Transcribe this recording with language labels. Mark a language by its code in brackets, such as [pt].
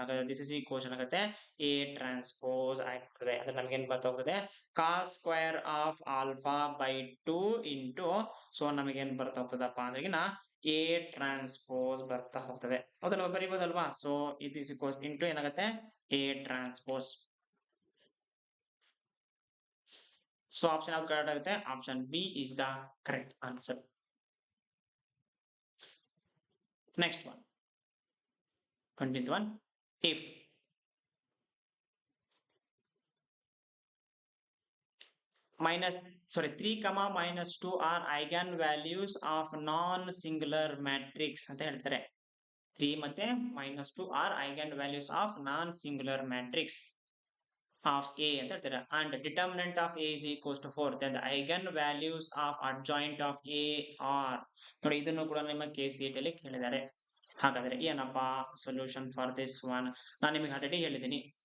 [en] ಹಾಗಾದ್ರೆ this is equal ಆಗುತ್ತೆ a transpose ಆಗ್ತದೆ. [kn] ಅಂದ್ರೆ ನಮ್ಗೆ ಏನ್ ಬರ್ತಾ ಹೋಗ್ತದೆ, [en] cos square of alpha by 2 [kn] into, so ನಮಗೆ ಏನ್ ಬರ್ತಾ ಹೋಗ್ತದಪ್ಪ ಅಂದ್ರೆ ಎ ಟ್ರಾನ್ಸ್ಪೋಸ್ ಬರ್ತಾ ಹೋಗ್ತದೆ. ಹೌದಲ್ವಾ, ಬರೀಬಹುದಲ್ವಾ. [en] So it is equal into ಏನಾಗುತ್ತೆ, a transpose. So option [kn] ಯಾವ್ದು ಕರೆಕ್ಟ್ ಆಗುತ್ತೆ, [en] Option B is the correct answer. Next one, 20th one, if minus, sorry, 3 comma minus 2 are eigenvalues of non singular matrix ಅಂತ ಹೇಳ್ತಾರೆ. 3 ಮತ್ತೆ -2 are eigenvalues of non singular matrix of A ಅಂತ ಹೇಳ್ತಾರೆ. And determinant of A is equals to 4. Then the eigenvalues of adjoint of A are, [kn] ನೋಡಿ ಇದನ್ನು ಕೂಡ ನಿಮ್ಮ KCET ಅಲ್ಲಿ ಕೇಳಿದ್ದಾರೆ. ಹಾಗಾದ್ರೆ ಏನಪ್ಪ [en] solution for this one, [kn] ನಾನು ನಿಮಗೆ ಆಲ್ರೆಡಿ ಹೇಳಿದ್ದೀನಿ.